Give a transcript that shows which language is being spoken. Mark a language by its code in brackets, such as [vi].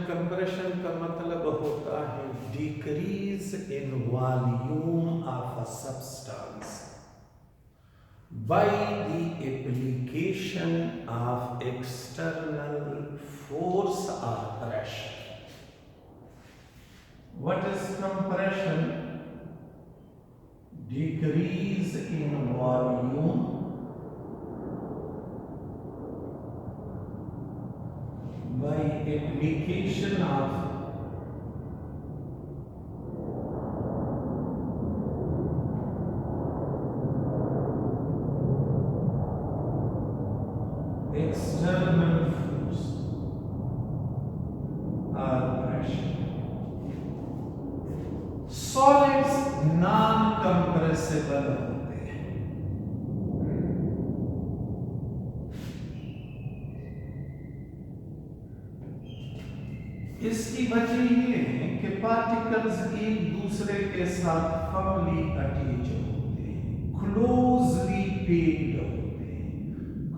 [en] compression [hi] का मतलब होता है [en] Decrease in volume of a substance by the application of external force or pressure. What is compression? Decrease in volume by application of external force or pressure. Solids non-compressible [hi] होते हैं। इसकी वजह ये है कि पार्टिकल्स एक दूसरे के साथ फर्मली अटैच होते हैं, क्लोजली पेक्ड होते हैं।